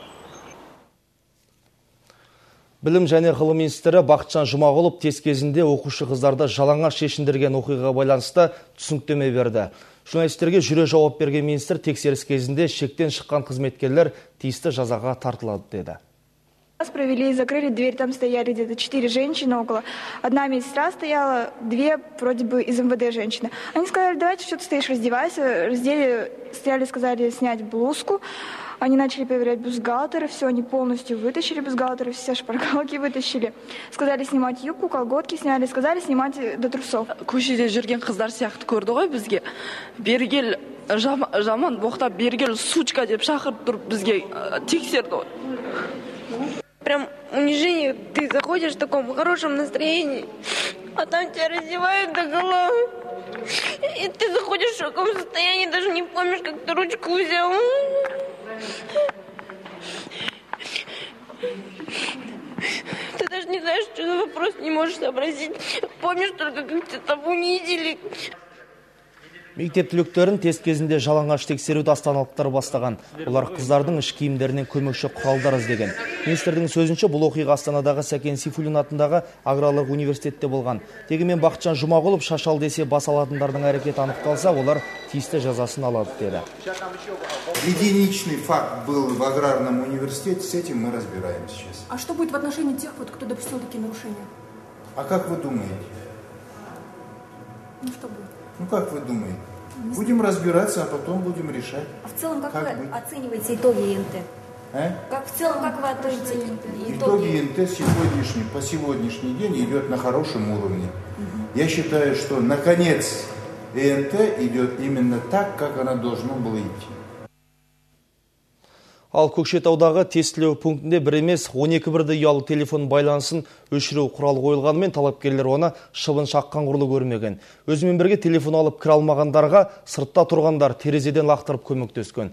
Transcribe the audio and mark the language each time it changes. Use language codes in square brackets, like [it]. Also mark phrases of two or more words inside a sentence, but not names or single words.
[kk] Білім және ғылым министрі Бақытжан Жұмағұлов тест кезінде оқушы қыздарды жалаңаш шешіндірген оқиғаға байланысты түсініктеме берді. Журналистерге жүре жауап берген министр тексеріс кезінде шектен шыққан қызметкерлер тиісті жазаға тартылады деді. [ru] Провели и закрыли дверь, там стояли где-то 4 женщины около. Одна медсестра стояла, 2 вроде бы из МВД женщины. Они сказали, давайте, что ты стоишь, раздевайся. Раздели, стояли, сказали снять блузку. Они начали проверять бюстгальтеры, все, они полностью вытащили бюстгальтеры, все шпаргалки вытащили. Сказали снимать юбку, колготки сняли, сказали снимать до трусов. [kk] Көшеде жүрген қыздар сияқты көрді ғой бізге. Бергел жаман боқтап, бергел сучка деп шақырып тұрып бізге тексерді ғой. [ru] Прям унижение, ты заходишь в таком хорошем настроении, а там тебя раздевают до головы. И ты заходишь в шоковом состоянии, даже не помнишь, как ты ручку взял. Ты даже не знаешь, что за вопрос, не можешь сообразить. Помнишь только, как тебя там унизили. [kk] Мектеп түлектерін тест кезінде жалаңаш тексеруді астаналықтар бастаған. Олар қыздардың іш киімдерінен көмекші құралдар іздеген. Министрдің сөзінше бұл оқиға Астанадағы Сәкен Сейфуллин атындағы аграрлық университетте болған. Дегенмен Бақытжан Жұмағұлов шашал десе бас алатындардың әрекеті анықталса, олар тиісті жазасын алады деді. [ru] Единичный факт был в аграрном университете, с этим мы разбираемся сейчас. А что будет в отношении тех, кто допустил такие нарушения? А как вы думаете? Ну что будет? Ну как вы думаете? Будем разбираться, а потом будем решать. А в целом, как вы оцениваете итоги ИНТ? В целом, как вы оцениваете итоги ИНТ по сегодняшний день идет на хорошем уровне. Я считаю, что наконец ИНТ идет именно так, как она должна была идти. Ал Көкшетаудағы тестілеу пунктінде бір емес 12 бірді ұялы телефон байланысын өшіру құралы қойылғанымен талапкерлер оны шыбын шаққан құрлы көрмеген. Өзімен бірге телефон алып кіре алмағандарға сыртта тұрғандар терезеден лақтырып көмектескен.